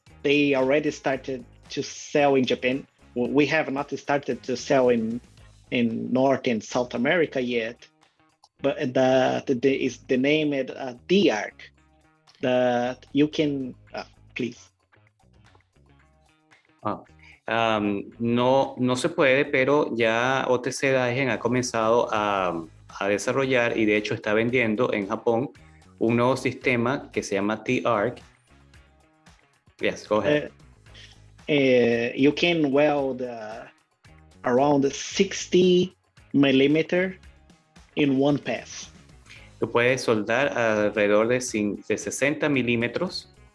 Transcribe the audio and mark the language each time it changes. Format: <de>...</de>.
<en>They already started to sell in Japan. We have not started to sell in North and South America yet, but is the name is D-Arc that you can please.</en> <es>No se puede, pero ya OTC-DAIHEN ha comenzado a desarrollar y de hecho está vendiendo en Japón un nuevo sistema que se llama T-Arc.</es> <en>Yes, go ahead. You can weld around 60 millimeter in one pass.</en> <es>Tú puedes soldar alrededor de 60 milímetros.</es>